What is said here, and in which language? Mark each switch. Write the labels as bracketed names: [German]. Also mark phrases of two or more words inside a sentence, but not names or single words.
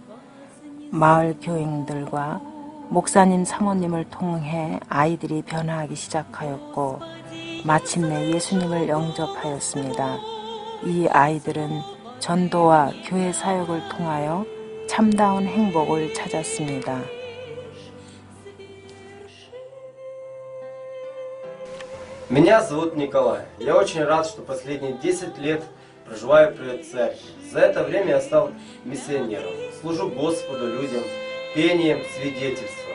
[Korean] 마을 교인들과 목사님 사모님을 통해 아이들이 변화하기 시작하였고 마침내 예수님을 영접하였습니다. 이 아이들은 전도와 교회 사역을 통하여 참다운 행복을 찾았습니다. [Russian] Меня зовут Николай. Я очень рад, что последние 10 лет проживаю при церкви. За это время я стал миссионером. Служу Господу, людям, пением, свидетельством.